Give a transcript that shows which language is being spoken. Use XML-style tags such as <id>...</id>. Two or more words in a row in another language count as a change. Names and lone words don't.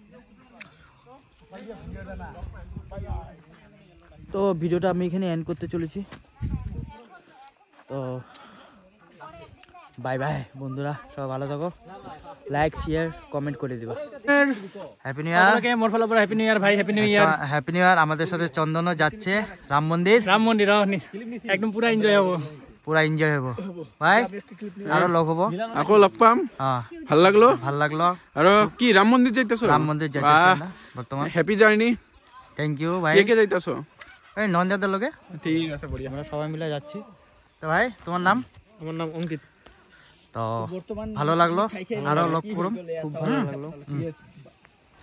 <bn>তো ভিডিওটা আমি এখানে এন্ড করতে চলেছি তো</bn> <en>bye bye</en> <bn>বন্ধুরা সবাই ভালো থাকো</bn> <en>like share comment</en> <bn>করে দিবা</bn> <en>happy new year</en> <bn>মোর ফলো পর</bn> <en>happy new year</en> <bn>ভাই</bn> <en>happy new year happy new year</en> <bn>আমাদের সাথে চন্দনও যাচ্ছে রাম মন্দির একদম পুরা এনজয় হবো পুরা এনজয় হবো ভাই আরো লগ হবো</bn> <as>আকৌ লগ পাম</as> <bn>হ্যাঁ ভাল লাগলো ভাল লাগলো</bn> <as>আৰু কি ৰাম মন্দিৰ যাইতাছো</as> <bn>রাম মন্দির যাচ্ছে না বর্তমান</bn> <en>happy journey thank you ভাই</en> <bn>কে কে যাইতাছো এই নন্দাদের লগে ঠিক আছে বড়িয়া আমরা সবাই মিলে যাচ্ছি তো ভাই তোমার নাম আমার নাম অঙ্কিত তো ভালো লাগলো আরো লগ করুন খুব ভালো লাগলো</bn>